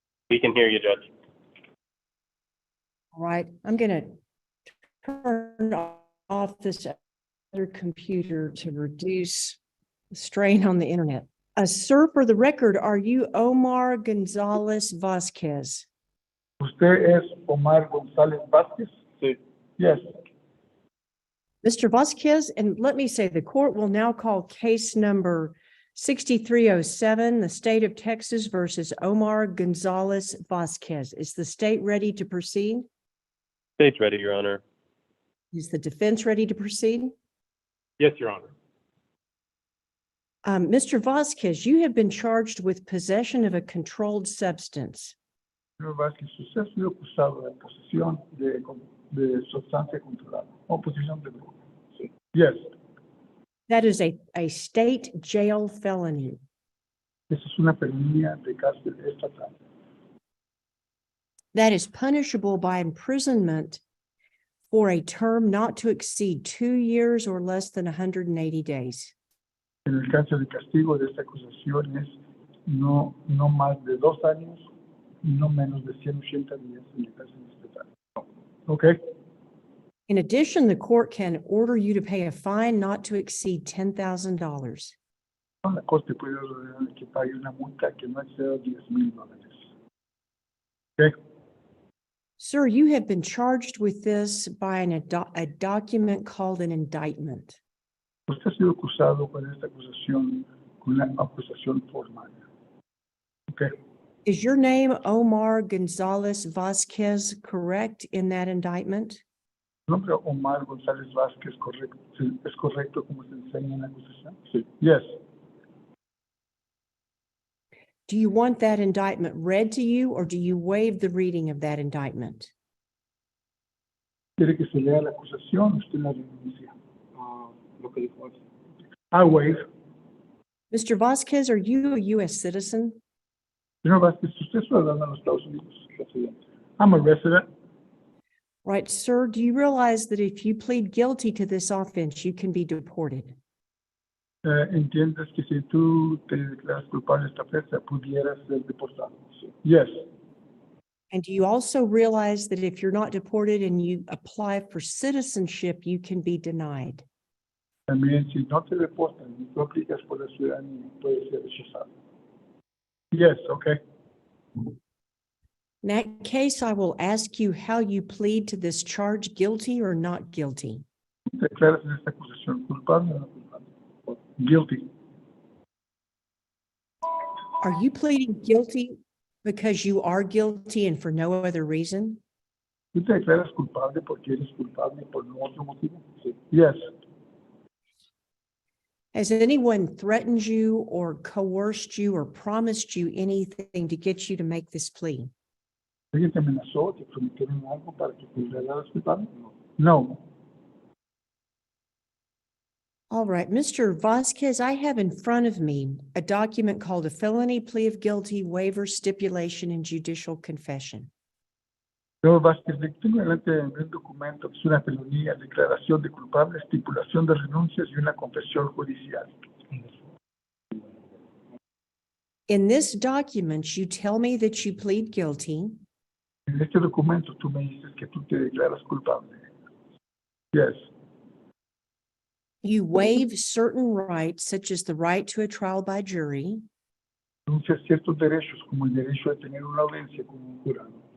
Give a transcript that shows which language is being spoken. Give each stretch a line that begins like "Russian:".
English: We can hear you, Judge. All right, I'm gonna turn off this other computer to reduce the strain on the internet. Sir, for the record, are you Omar Gonzalez Vasquez?
Spanish: ¿Usted es Omar González Vázquez? Sí.
English: Yes. Mr. Vasquez, and let me say, the court will now call case number 6307, the state of Texas versus Omar Gonzalez Vasquez. Is the state ready to proceed? State's ready, Your Honor. Is the defense ready to proceed? Yes, Your Honor. Mr. Vasquez, you have been charged with possession of a controlled substance.
Spanish: Señor Vázquez, usted ha sido acusado de posesión de sustancia controlada o posesión de droga. Sí.
English: Yes. That is a state jail felony.
Spanish: Esa es una felonía de cárcel estatal.
English: That is punishable by imprisonment for a term not to exceed 2 years or less than 180 days.
Spanish: El alcance de castigo de esta acusación es no más de 2 años y no menos de 180 días en la cárcel estatal.
English: Okay. In addition, the court can order you to pay a fine not to exceed $10,000.
Spanish: La corte puede ordenar que pague una multa que no exceda $10,000.
English: Okay. Sir, you have been charged with this by a document called an indictment.
Spanish: Usted ha sido acusado con esta acusación, con una acusación formal.
English: Okay. Is your name Omar Gonzalez Vasquez correct in that indictment?
Spanish: ¿El nombre Omar González Vázquez es correcto como se enseña en la acusación? Sí.
English: Yes. Do you want that indictment read to you, or do you waive the reading of that indictment?
Spanish: ¿Quiere que se lea la acusación? Usted la renuncia. Lo que dijo antes.
English: I waive. Mr. Vasquez, are you a U.S. citizen?
Spanish: Señor Vázquez, usted es ciudadano de los Estados Unidos. Residente.
English: I'm a resident. Right, sir. Do you realize that if you plead guilty to this offense, you can be deported?
Spanish: Entiendes que si tú te declaras culpable de esta ofensa, pudieras ser deportado. Sí.
English: Yes. And do you also realize that if you're not deported and you apply for citizenship, you can be denied?
Spanish: También, si no te deportan y tú aplicas por la ciudadanía, puedes ser rechazado.
English: Yes, okay. In that case, I will ask you how you plead to this charge, guilty or not guilty.
Spanish: ¿Te declaras en esta acusación culpable o no culpable?
English: Guilty. Are you pleading guilty because you are guilty and for no other reason?
Spanish: ¿Tú te declaras culpable porque eres culpable por no otro motivo? Sí.
English: Yes. Has anyone threatened you or coerced you or promised you anything to get you to make this plea?
Spanish: ¿Alguien te amenazó, te prometieron algo para que te declararas culpable? No.
English: All right, Mr. Vasquez, I have in front of me a document called a felony plea of guilty waiver stipulation and judicial confession.
Spanish: Yo, Vázquez, tengo delante de mí un documento que es una felonía, declaración de culpable, estipulación de renuncias y una confesión judicial.
English: In this document, you tell me that you plead guilty
Spanish: En este documento tú me dices que tú te declaras culpable.
English: Yes. you waive certain rights, such as the right to a trial by jury,
Spanish: Renuncias ciertos derechos, como el derecho de tener una audiencia con un jurado.